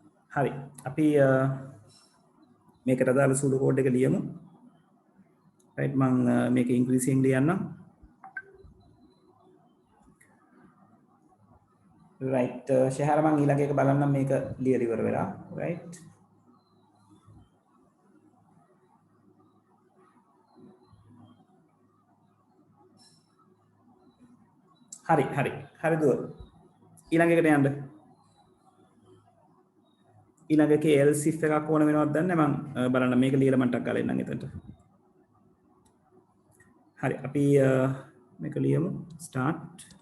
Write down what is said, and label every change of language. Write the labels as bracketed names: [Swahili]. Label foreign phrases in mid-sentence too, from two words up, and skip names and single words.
[Sinhala] හරි අපි මේකට අදාළ [English] pseudo code [Sinhala] එක ලියමු right මම මේක ඉංග්‍රීසියෙන් ලියන්නම් right ශහර මම ඊළඟ එක බලන්නම් මේක ලියලා ඉවර වෙලා right හරි හරි හරි දුව ඊළඟ එකට යන්න ඊළඟ එකේ else if එකක් ඕන වෙනවද දන්නේ මම බලන්න මේක ලියලා මම ටක් ගාලා එන්නම් එතනට හරි අපි මේක ලියමු start